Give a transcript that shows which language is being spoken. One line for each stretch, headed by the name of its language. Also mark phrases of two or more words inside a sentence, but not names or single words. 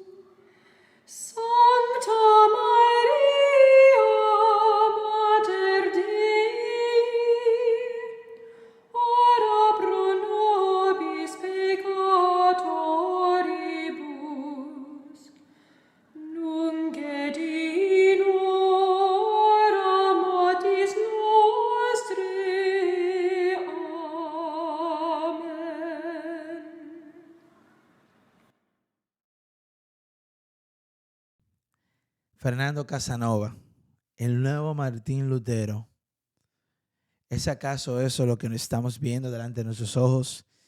Latin: Sancta Maria, Mater Dei, ora pro nobis peccatoribus, nunc et in hora mortis nostrae. Amen.
Spanish: Fernando Casanova, el nuevo Martín Lutero. ¿Es acaso eso lo que estamos viendo delante de nuestros ojos?